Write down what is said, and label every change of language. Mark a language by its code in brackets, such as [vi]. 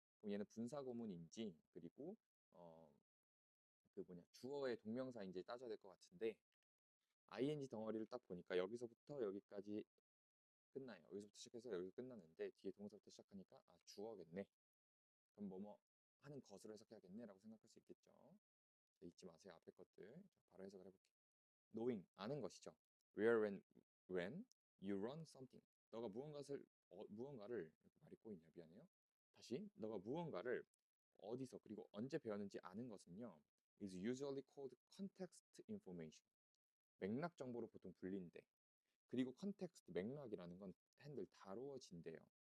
[ko] 그럼 얘는 분사구문인지 그리고 주어의 동명사인지 따져야 될 것 같은데 ing 덩어리를 딱 보니까 여기서부터 여기까지 끝나요. 여기서부터 시작해서 여기서 끝나는데 뒤에 동사부터 시작하니까 주어겠네. 그럼 뭐뭐 하는 것으로 해석해야겠네 라고 생각할 수 있겠죠. 자, 잊지 마세요. 앞에 것들. 자, 바로 해석을 해볼게요. knowing 아는 것이죠. [en] where when you run something. [ko] 너가 무언가를 이렇게 말이 꼬이냐 미안해요. 다시 너가 무언가를 어디서 그리고 언제 배웠는지 아는 것은요. [en] is usually called context information. [ko] 맥락 정보로 보통 불린대. 그리고 context 맥락이라는 건 핸들 다루어진대요.